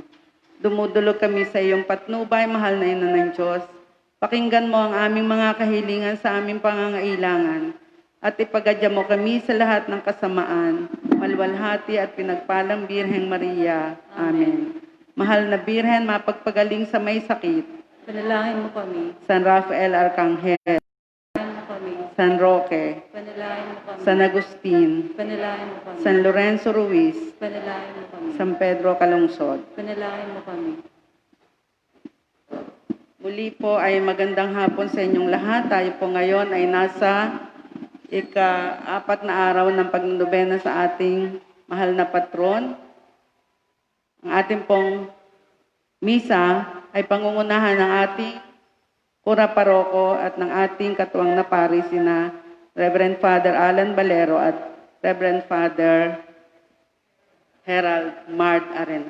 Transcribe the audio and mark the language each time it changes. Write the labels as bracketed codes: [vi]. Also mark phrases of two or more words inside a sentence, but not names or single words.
[tl] Dumudulog kami sa iyong patnubay, mahal na ina ng Diyos. Pakinggan mo ang aming mga kahilingan sa aming pangangailangan at ipagadya mo kami sa lahat ng kasamaan, malwalhati at pinagpalang Birheng Maria. Amen. Mahal na Birhen, mapagpagaling sa may sakit. Panalangin mo kami. San Rafael Arcangel, Panalangin mo kami. San Roque, Panalangin mo kami. San Agustin, Panalangin mo kami. San Lorenzo Ruiz, Panalangin mo kami. San Pedro Calungsod. Panalangin mo kami. Muli po ay magandang hapon sa inyong lahat. Tayo po ngayon ay nasa ika-4 na araw ng pagnonobena sa ating mahal na patron. Ang ating pong misa ay pangungunahan ng ating Kura Paroko at ng ating katuwang na pari sina Reverend Father Alan Valero at Reverend Father Herald Mart Arena.